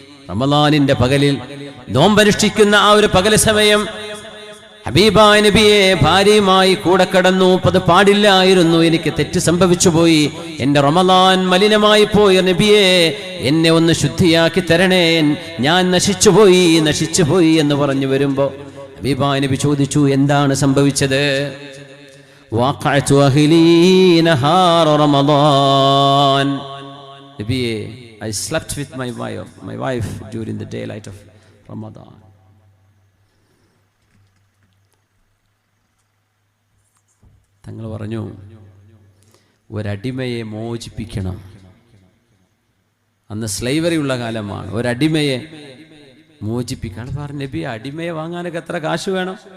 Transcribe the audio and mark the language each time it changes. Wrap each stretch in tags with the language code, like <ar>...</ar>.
<ml>റമളാനിന്റെ പകലിൽ നോമ്പനുഷ്ഠിക്കുന്ന ആ ഒരു പകൽ സമയം ഹബീബായ നബിയെ ഭാര്യയുമായി കൂടെ കടന്നു. അത് പാടില്ലായിരുന്നു, എനിക്ക് തെറ്റ് സംഭവിച്ചു പോയി, എൻ്റെ റമളാൻ മലിനമായി പോയി, നബിയെ എന്നെ ഒന്ന് ശുദ്ധിയാക്കി തരണേ, ഞാൻ നശിച്ചുപോയി എന്ന് പറഞ്ഞു വരുമ്പോ ഹബീബായ നബി ചോദിച്ചു, എന്താണ് സംഭവിച്ചത്?</ml> <ar>വഖഅതു അഹ്ലീ നഹാറ റമളാൻ,</ar> <ml>നബിയെ</ml> <en>I slept with my wife during the daylight of Ramadan.</en> <ml>തങ്ങൾ പറഞ്ഞു, ഒരടിമയെ മോചിപ്പിക്കണം. അന്ന് സ്ലൈവറി ഉള്ള കാലമാണ്. ഒരടിമയെ മോചിപ്പിക്കണം. പറഞ്ഞു, നബി അടിമയെ വാങ്ങാനൊക്കെ എത്ര കാശ് വേണം?</ml>